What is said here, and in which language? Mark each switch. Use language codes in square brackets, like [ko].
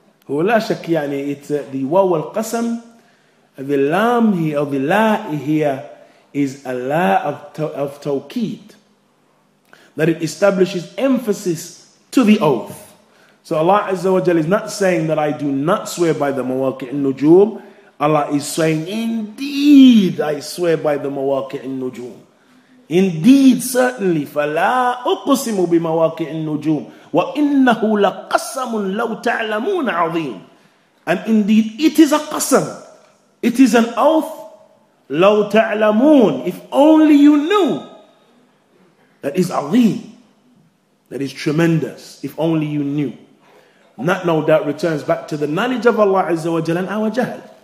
[ar] هو لا شك [en] it's the waw al-qasam, the lam here, or the la here, is a la of tawqeed, that it establishes emphasis to the oath. So Allah Azza wa Jal is not saying that I do not swear by the mawaqi' al-nujum. Allah is saying, indeed I swear by the mawaqi' al-nujum. Indeed, certainly, [ar] فَلَا أُقْسِمُ بِمَوَاقِعِ النُّجُومِ وَإِنَّهُ لَقَسَمٌ لَوْ تَعْلَمُونَ عَظِيمٌ. [en] And indeed, it is a qasam. It is an oath. [ar] لَوْ تَعْلَمُونَ. [en] If only you knew. that is azim, that is tremendous, if only you knew. And that no doubt returns back to the knowledge of Allah Azza wa Jalla and our jahl.